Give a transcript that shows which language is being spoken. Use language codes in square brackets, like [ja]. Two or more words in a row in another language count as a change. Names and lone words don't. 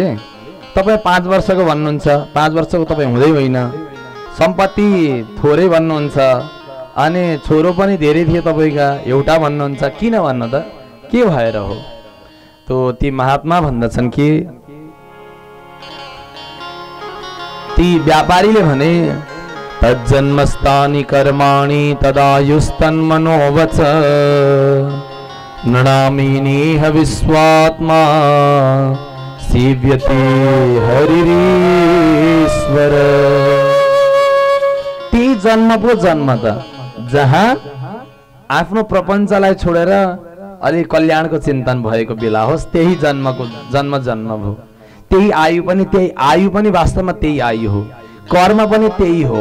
[ne] तपाईँ 5 वर्षको भन्नुहुन्छ, 5 वर्षको तपाईँ हुँदै होइन, सम्पत्ति थोरै भन्नुहुन्छ, अनि छोरो पनि धेरै थिए तपाईका, एउटा भन्नुहुन्छ, किन भन्नु त? के भएर हो? तो ती महात्मा भन्दछन् कि ती व्यापारीले भने [sa] तज्जन्मस्तानि कर्माणि तदायुस्तन्मनोवच नणामिनेह विश्वात्मा सेव्यते हरिरीश्वर। [ne] ती जन्म पो जन्म त जहाँ आफ्नो प्रपञ्चलाई छोडेर अलि कल्याणको चिन्तन भएको बेला होस्, त्यही जन्मको जन्म भयो। त्यही आयु पनि वास्तवमा त्यही आयु हो, कर्म पनि त्यही हो।